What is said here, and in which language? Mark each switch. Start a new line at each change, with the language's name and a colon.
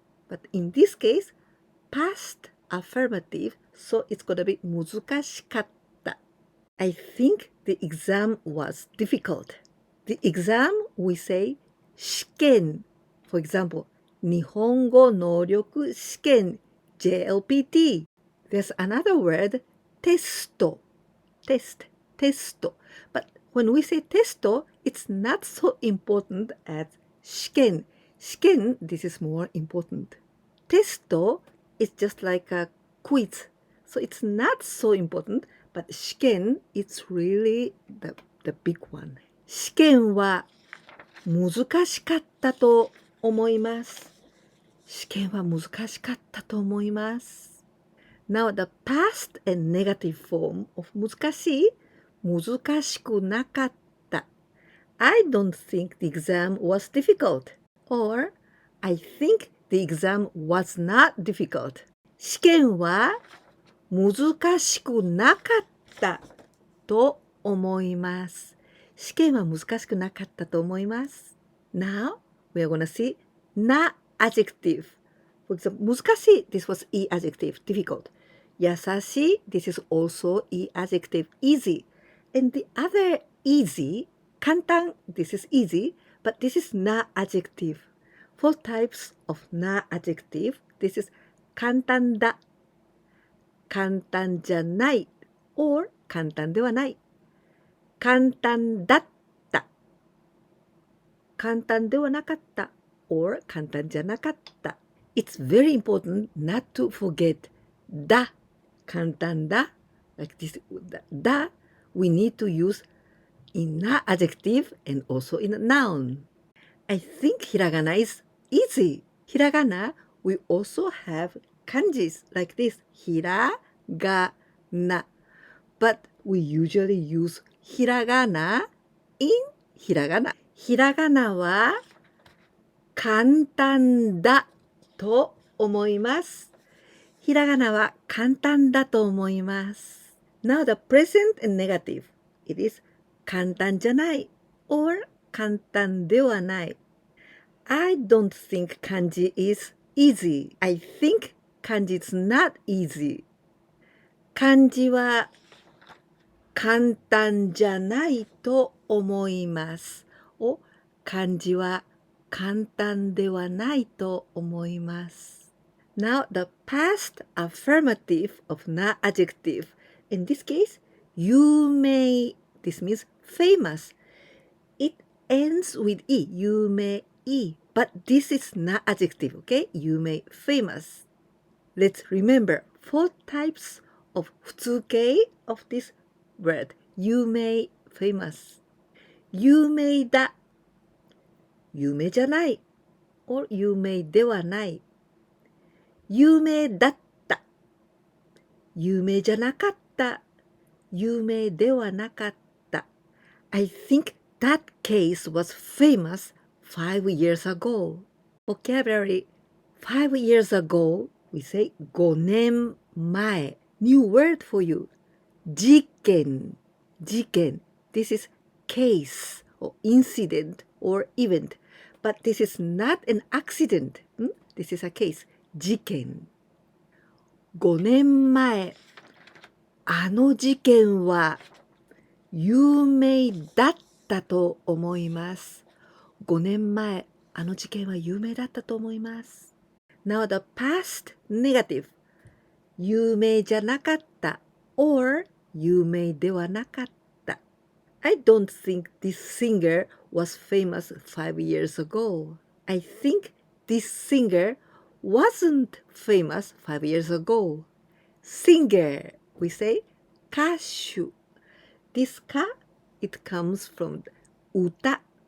English: But in this case, past affirmative, so it's gonna be
Japanese: 難しかった。
English: I think the exam was difficult. The exam, we say 試験。 For example, 日本語能力試験 JLPT. There's another word, テスト。
Japanese: テスト。
English: But when we say テスト, it's not so important as 試験。試験, this is more important. テスト is just like a quiz. So it's not so important, but 試験 it's really the big one.
Japanese: 試験は難しかったと思います。試験は難しかったと思います。
English: Now the past and negative form of
Japanese: 難しい、難しくなかった。
English: I don't think the exam was difficult. Or, I think the exam was not difficult.
Japanese: 試験は難しくなかったと思います。試験は難しくなかったと思います。
English: Now, we are going to see な adjective. For example, 難しい this was E adjective, difficult. 優しい this is also E adjective, easy. And the other easy, 簡単 this is easy, but this is な adjective. Four types of な adjective. This is
Japanese: 簡単だ、簡単じゃない or 簡単ではない、簡単だった、簡単ではなかった or 簡単じゃなかった。
English: It's very important not to forget だ、簡単だ like this だ we need to use in な adjective and also in a noun. I think hiragana is easy. Hiragana, we also have kanjis like this. Hiragana. But we usually use hiragana in hiragana.
Japanese: Hiragana は簡単だと思います。ひらがなは簡単だと思います。
English: Now the present and negative. It is
Japanese: 簡単じゃない
English: or
Japanese: 簡単ではない。
English: I don't think kanji is easy. I think kanji is not easy.
Japanese: 漢字は簡単じゃないと思います。お、漢字は簡単ではないと思います。
English: Now the past affirmative of な adjective. In this case, 有名 This means famous. It ends with E. 有名 E. But this is な adjective, okay? 有名 famous. Let's remember 4 types of 普通形 of this word. 有名 famous.
Japanese: 有名だ、有名じゃない or 有名ではない。有名だった、有名じゃなかった、有名ではなかった。
English: I think that case was famous 5 years ago. Vocabulary 5 years ago, we say 5年前。 New word for you. 事件。 This is case or incident or event. But this is not an accident. This is a case. 事件。5年前。
Japanese: あの事件は有名だったと思います。5年前、あの事件は有名だったと思います。
English: Now the past negative.
Japanese: 有名じゃなかった or 有名ではなかった。
English: I don't think this singer was famous 5 years ago. I think this singer wasn't famous 5 years ago. Singer, we say 歌手。 This 歌 it comes from 歌。